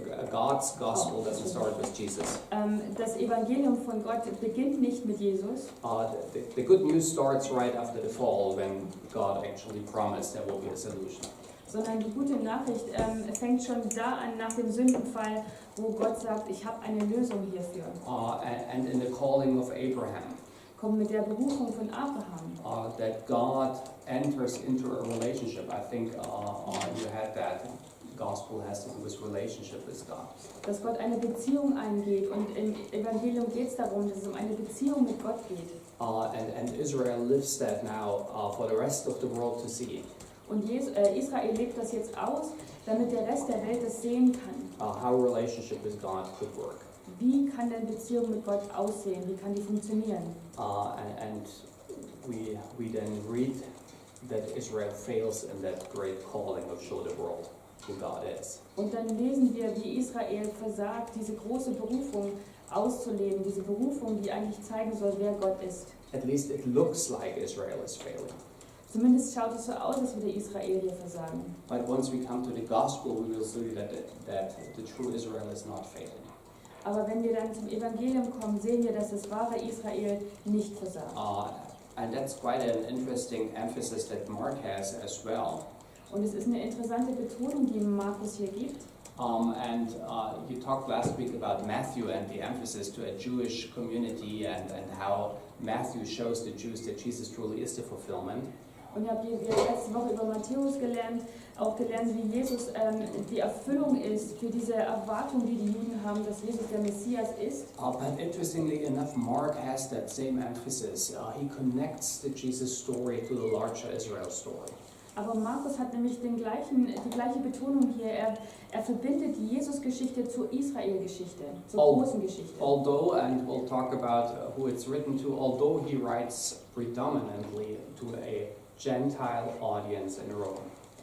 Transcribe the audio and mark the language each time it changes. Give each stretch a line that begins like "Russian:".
English: God's gospel doesn't start with Jesus.
German: Das Evangelium von Gott beginnt nicht mit Jesus.
English: The good news starts right after the fall, when God actually promised there will be a solution.
German: Sondern die gute Nachricht fängt schon da an, nach dem Sündenfall, wo Gott sagt, ich habe eine Lösung hierfür.
English: And in the calling of Abraham,
German: Kommt mit der Berufung von Abraham.
English: that God enters into a relationship. I think you had that. Gospel has to do with relationship with God.
German: Dass Gott eine Beziehung eingeht. Und im Evangelium geht es darum, dass es um eine Beziehung mit Gott geht.
English: And Israel lives that now for the rest of the world to see.
German: Und Israel lebt das jetzt aus, damit der Rest der Welt das sehen kann.
English: How a relationship with God could work.
German: Wie kann denn Beziehung mit Gott aussehen? Wie kann die funktionieren?
English: And we then read that Israel fails in that great calling of show the world who God is.
German: Und dann lesen wir, wie Israel versagt, diese große Berufung auszuleben, diese Berufung, die eigentlich zeigen soll, wer Gott ist.
English: At least it looks like Israel is failing.
German: Zumindest schaut es so aus, als würde Israel hier versagen.
English: But once we come to the gospel, we will see that the true Israel is not failing.
German: Aber wenn wir dann zum Evangelium kommen, sehen wir, dass das wahre Israel nicht versagt.
English: And that's quite an interesting emphasis that Mark has as well.
German: Und es ist eine interessante Betonung, die Markus hier gibt.
English: You talked last week about Matthew and the emphasis to a Jewish community and how Matthew shows the Jews that Jesus truly is the fulfillment.
German: Und habt ihr letzte Woche über Matthäus gelernt, auch gelernt, wie Jesus die Erfüllung ist für diese Erwartung, die die Juden haben, dass Jesus der Messias ist.
English: But interestingly enough, Mark has that same emphasis. He connects the Jesus story to the larger Israel story.
German: Aber Markus hat nämlich die gleiche Betonung hier. Er verbindet die Jesus-Geschichte zur Israel-Geschichte, zur großen Geschichte.
English: Although, and we'll talk about who it's written to, although he writes predominantly to a Gentile audience in Rome.